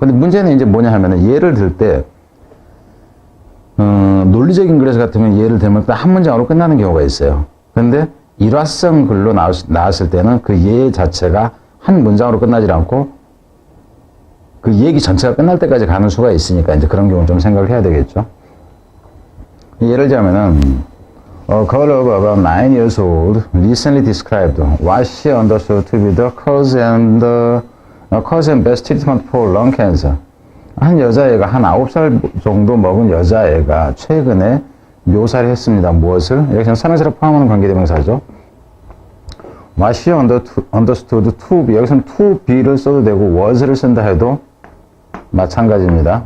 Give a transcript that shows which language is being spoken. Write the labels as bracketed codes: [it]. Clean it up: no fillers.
[ko] 근데 문제는 이제 뭐냐 하면은, 예를 들 때, 논리적인 글에서 같으면 예를 들면 한 문장으로 끝나는 경우가 있어요. 근데 일화성 글로 나왔을 때는 그 예 자체가 한 문장으로 끝나지 않고, 그 얘기 전체가 끝날 때까지 가는 수가 있으니까 이제 그런 경우는 좀 생각을 해야 되겠죠. 예를 들자면은 [en] A girl of about 9 years old recently described what she understood to be the cause and best treatment for lung cancer. [ko] 한 여자애가 한 9살 정도 먹은 여자애가 최근에 묘사를 했습니다. 무엇을? 여기서 선행사를 포함하는 관계대명사죠. [en] What she understood to be, [ko] 여기서는 [en] to be [ko] 를 써도 되고 [en] was [ko] 를 쓴다 해도 마찬가지입니다.